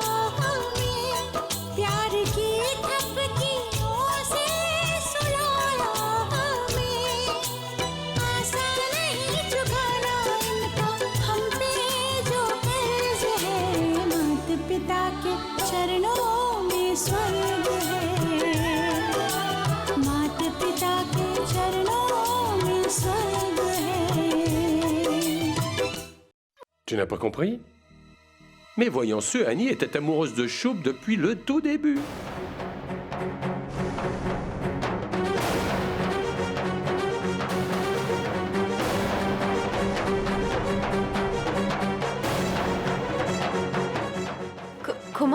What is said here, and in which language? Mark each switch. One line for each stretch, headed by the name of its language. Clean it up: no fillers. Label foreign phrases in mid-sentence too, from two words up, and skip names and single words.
Hindi: हमें प्यार की थपकियों से सुलाया हमें आसान नहीं चुकाना इनका हम पे जो कर्ज है माता पिता के चरणों में स्वर्ग है माता पिता के चरणों में स्वर्ग है।
French: Tu n'as pas compris? Mais voyons ce, Annie était amoureuse de Choup depuis le tout début. Comment?